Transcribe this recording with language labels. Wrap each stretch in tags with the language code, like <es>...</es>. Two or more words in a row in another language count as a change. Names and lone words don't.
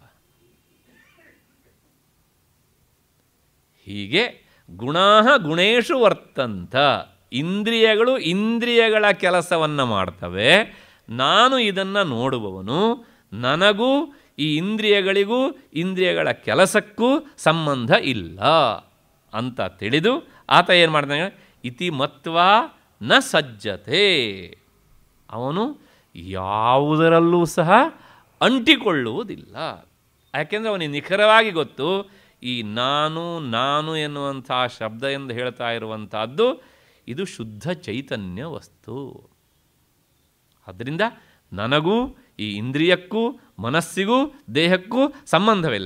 <kn>ಹೀಗೆ</kn> <sa>ಗುಣಾಃ ಗುಣೇಶು ವರ್ತಂತ,</sa> <kn>ಇಂದ್ರಿಯಗಳು ಇಂದ್ರಿಯಗಳ ಕೆಲಸವನ್ನು ಮಾಡ್ತವೆ, ನಾನು ಇದನ್ನು ನೋಡುವವನು, ನನಗೂ ಈ ಇಂದ್ರಿಯಗಳಿಗೂ ಇಂದ್ರಿಯಗಳ ಕೆಲಸಕ್ಕೂ ಸಂಬಂಧ ಇಲ್ಲ ಅಂತ ತಿಳಿದು ಆತ ಏನು ಮಾಡ್ತಾನೆ,</kn> <sa>ಇತಿ ಮತ್ವಾ ನ ಸಜ್ಜತೆ,</sa> <kn>ಅವನು ಯಾವುದರಲ್ಲೂ ಸಹ ಅಂಟಿಕೊಳ್ಳುವುದಿಲ್ಲ. ಯಾಕೆಂದರೆ ಅವನಿಗೆ ನಿಖರವಾಗಿ ಗೊತ್ತು, ಈ ನಾನು ಎನ್ನುವಂಥ ಶಬ್ದ ಎಂದು ಹೇಳ್ತಾ ಇರುವಂಥದ್ದು ಇದು ಶುದ್ಧ ಚೈತನ್ಯ ವಸ್ತು. ಆದ್ದರಿಂದ ನನಗೂ ಈ ಇಂದ್ರಿಯಕ್ಕೂ ಮನಸ್ಸಿಗೂ ದೇಹಕ್ಕೂ ಸಂಬಂಧವಿಲ್ಲ.</kn>